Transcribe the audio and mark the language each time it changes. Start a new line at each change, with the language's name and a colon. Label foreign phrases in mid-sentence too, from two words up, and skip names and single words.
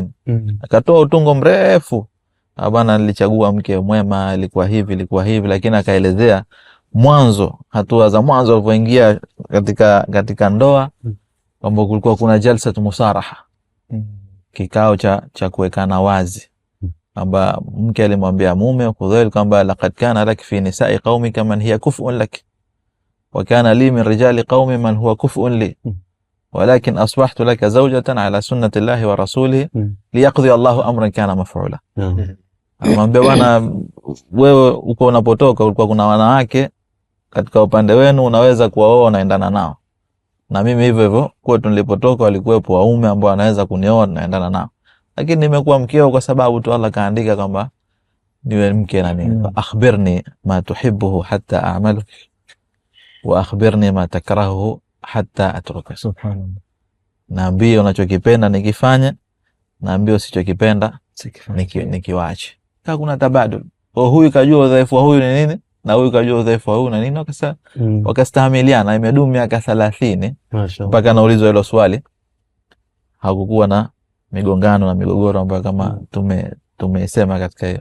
Swahili: Akatoa utungo mrefu, bwana nilichagua mke mwema, ilikuwa hivi, lakini akaelezea mwanzo, hatua za mwanzo alipoingia katika ndoa, kwamba kulikuwa kuna
Arabic: جلسة مصارحة,
Swahili: kikao cha kuwekana wazi, kwamba mke alimwambia mume Fudhail kwamba
Arabic: لقد كان لك في نساء قومك من هي كفء لك وكان لي من رجال قومي من هو كفء لي ولكن أصبحت لك زوجة على سنة الله ورسوله ليقضي الله أمرا كان مفعولا.
Swahili: Alimwambia bwana, wewe uko unapotoka ulikuwa kuna wanawake katika upande wenu, unaweza kuwaoa unaendana nao, na mimi hivyo kwetu nilipotoka walikuwepo waume ambao wanaweza kunioa naendana nao, lakini nimekuwa mkeo kwa sababu tu Allah kaandika kwamba niwe mke na nini.
Arabic: أخبرني ما تحبه حتى أعمله وأخبرني ما تكرهه حتى أتركه. سبحان الله.
Swahili: Naambie unachokipenda nikifanye, naambie usichokipenda nikiwache. Kama kuna tabadul, huyu kajua udhaifu wa huyu ni nini na huyu kajua udhaifu wa huyu na nini, wakastahimiliana. Imedumu miaka 30 mpaka naulizwa hilo swali, hakukuwa na migongano na migogoro ambayo kama tumesema katika hiyo.